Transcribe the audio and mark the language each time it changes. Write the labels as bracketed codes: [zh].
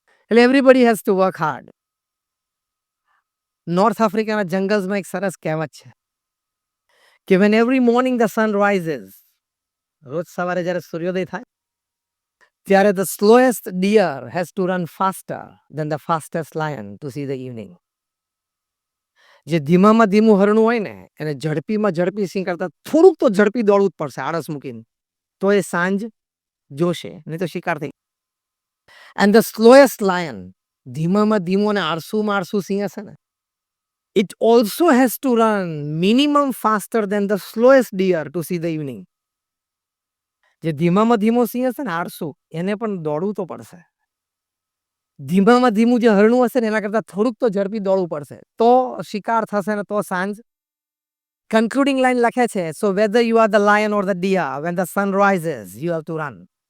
[gu] એટલે [en] Everybody has to work hard. [gu] North આફ્રિકાના જંગલ્સમાં એક સરસ કહેવત છે કે [en] when every morning the sun rises, [gu] રોજ સવારે જ્યારે સૂર્યોદય થાય ત્યારે [en] The slowest deer has to run faster than the fastest lion to see the evening. [gu] જે ધીમામાં ધીમું હરણું હોય ને એને ઝડપીમાં ઝડપી સિંહ કરતા થોડુંક તો ઝડપી દોડવું જ પડશે આળસ મૂકીને, તો એ સાંજ જોશે, નહીં તો શિકાર થઈ. [en] and the slowest lion, [gu] ધીમામાં ધીમું અને આળસુમાં આળસુ સિંહ હશે ને, [en] it also has to run minimum faster than the slowest deer to see the evening. [gu] જે ધીમામાં ધીમો સિંહ હશે ને આળસુ, એને પણ દોડવું તો પડશે. ધીમામાં ધીમું જે હરણું હશે ને એના કરતાં થોડુંક તો ઝડપી દોડવું પડશે, તો શિકાર થશે ને તો સાંજ. કન્ક્લુડિંગ લાઈન લખે છે, [en] So whether you are the lion or the deer, when the sun rises you have to run.